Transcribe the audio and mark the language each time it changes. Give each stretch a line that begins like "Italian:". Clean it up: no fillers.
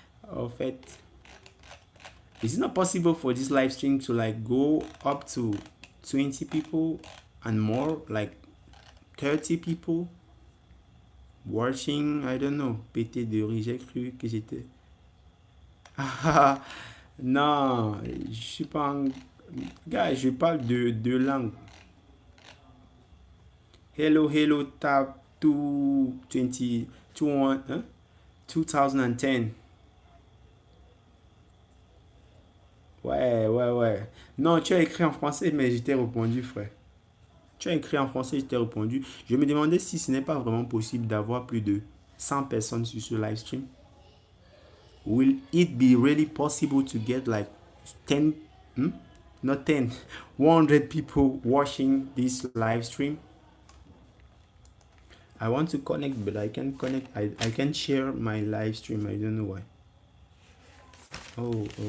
French: En fait,
English: is it not possible for this live stream to like go up to 20 people and more, like 30 people watching? I don't know.
French: Pété de rire, j'ai cru que j'étais. Non, je suis pas un... Gars, je parle de deux langues.
English: Hello, tap 220, 2010.
French: Ouais. Non, tu as écrit en français, mais je t'ai répondu, frère. Tu as écrit en français, je t'ai répondu. Je me demandais si ce n'est pas vraiment possible d'avoir plus de 100 personnes sur ce live stream.
English: Will it be really possible to get like 10, not 10, 100 people watching this live stream? I want to connect, but I can connect. I can share my live stream. I don't know why. Oh.